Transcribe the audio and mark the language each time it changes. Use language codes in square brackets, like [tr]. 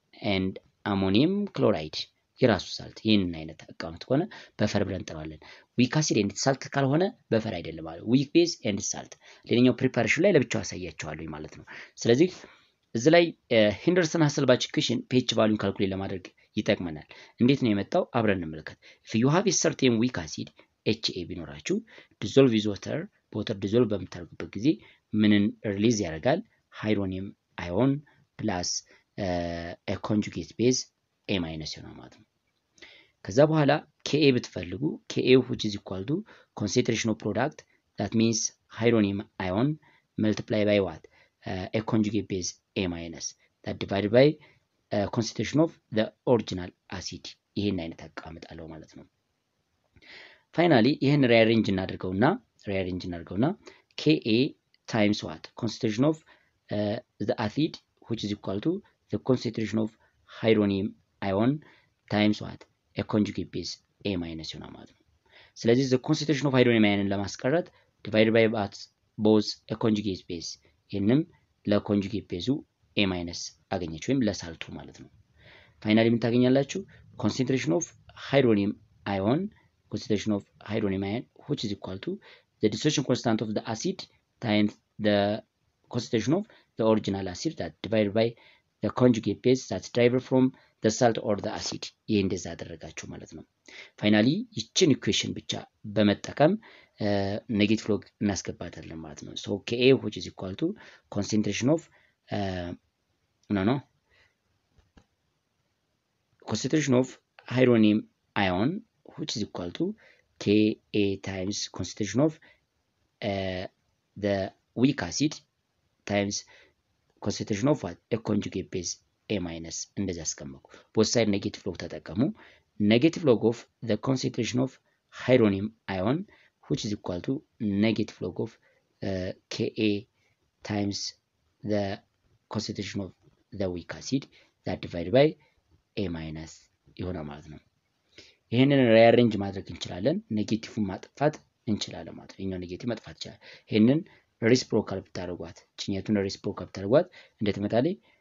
[am] ኤንድ አሞኒየም ክሎራይድ የራሱ ሳልት ይሄንን አይነት አቃውንት ከሆነ በፈር ብለን እንጠራዋለን። ዊክ አሲድ ኤንድ ኢትስ ሳልት ካልሆነ በፈር አይደለም ማለት ነው። ዊክ ቤዝ ኤንድ ኢትስ ሳልት ሌላኛው ፕሪፓሬሽን ላይ ለብቻው አሳያቸዋለሁ ማለት ነው። ስለዚህ እዚህ ላይ ሄንደርሰን ሀሰልባች ኢኩዌሽን pH ቫልዩን ካልኩሌት ለማድረግ ይጠቅመናል። እንዴት ነው የመጣው? አብረን እንመልከት። [en] if you have a certain weak acid HA [am] ቢኖራችሁ dissolve with water በወተር ዲዞልቭ በምታደርጉበት ጊዜ ምንን ሪሊዝ ያደርጋል? [en] ሃይድሮኒየም አዮን ፕላስ a conjugate base A- ይሆናል ማለት ነው። ከዛ በኋላ Ka ብትፈልጉ Ka which is equal to concentration of product that means hydronium ion multiply by what? A conjugate base A- that divided by concentration of the original acid [am] ይሄን አይነት አቀማመጣለው ማለት ነው። [en] ፋይናሊ ይሄን ሪአሬንጅ እናድርገውና Ka times what? Concentration of the acid which is equal to the concentration of hydronium ion times what? A conjugate base A- ይሆናል ማለት ነው። [am] ስለዚህ the concentration of hydronium ion ለማስቀረት divided by both a conjugate base ይሄንም ለኮንጁጌት ቤዙ a minus አገኘች ወይም ለሳልቱ ማለት ነው። ፋይናሊ ምን ታገኛላችሁ? [en] concentration of hydronium ion which is equal to the dissociation constant of the acid times the concentration of the original acid that divided by the conjugate base that's derived from the salt or the acid ይሄ እንደዛ አደረጋችሁ ማለት ነው። [am] ፋይናሊ ይችን ኢኩዌሽን ብቻ በመጠቀም ኔጌቲቭ ሎግ እናስገባታለን ማለት ነው። [en] so Ka which is equal to concentration of concentration of hydronium ion which is equal to Ka times concentration of the weak acid times concentration of what? A conjugate base A minus እንደዚህ አስቀመጡ። both side negative log ተጠቀሙ። negative log of the concentration of hydronium ion which is equal to negative log of Ka times the concentration of the weak acid that divided by A minus [am] ይሆናል ማለት ነው። ይሄንን ሪአሬንጅ ማድረግ እንችላለን። ኔጌቲቭን ማጥፋት እንችላለን ማለት ነው። ይሄኛው ኔጌቲቭ ማጥፋት ይችላል። ይሄንን ሪስፕሮካል ብታደርጓት እቺኛቱን ሪስፕሮካል ብታደርጓት እንደተመጣጣኝ